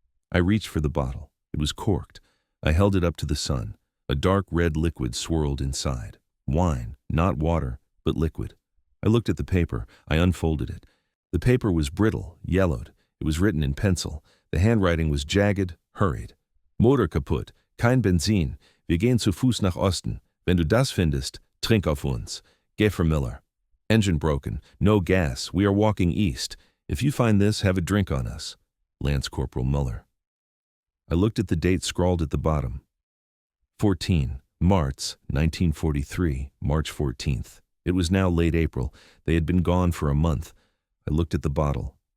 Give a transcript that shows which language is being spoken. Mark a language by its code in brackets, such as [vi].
[en] I reached for the bottle. It was corked. I held it up to the sun. A dark red liquid swirled inside. Wine, not water, but liquid. I looked at the paper. I unfolded it. The paper was brittle, yellowed. It was written in pencil. The handwriting was jagged, hurried. [de] Motor kaputt, kein Benzin. Wir gehen zu Fuß nach Osten. Wenn du das findest, trink auf uns. [en] Geh for Miller. Engine broken. No gas. We are walking east. If you find this, have a drink on us. Lance Corporal Muller. I looked at the date scrawled at the bottom. 14. March, 1943, March 14th. It was now late April. They had been gone for a month. I looked at the bottle.